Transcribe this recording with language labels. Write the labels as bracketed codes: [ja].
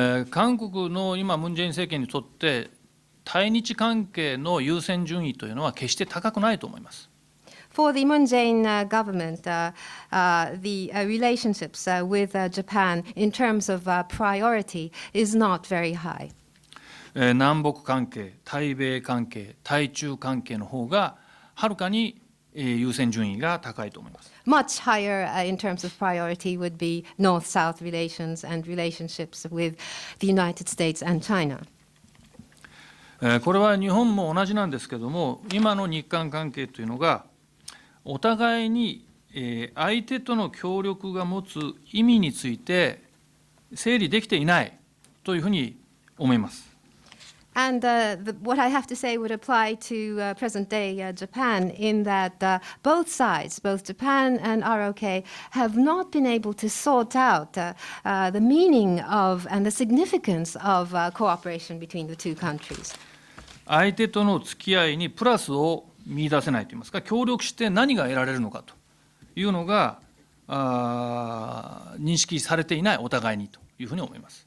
[ja] 韓国の今ムン・ジェイン政権にとって対日関係の優先順位というのは決して高くないと思います。 [en] For the Moon Jae-in government, the relationships with Japan in terms of priority is not very high. [ja] 南北関係、対米関係、対中関係の方がはるかに優先順位が高いと思います。 [en] Much higher in terms of priority would be North-South relations and relationships with the United States and China. [ja] これは日本も同じなんですけども、今の日韓関係というのがお互いに相手との協力が持つ意味について整理できていないというふうに思います。 [en] And what I have to say would apply to present-day Japan, in that both sides, both Japan and ROK, have not been able to sort out the meaning of and the significance of cooperation between the two countries. [ja] 相手との付き合いにプラスを見出せないといいますか、協力して何が得られるのかというのが認識されていない、お互いにというふうに思います。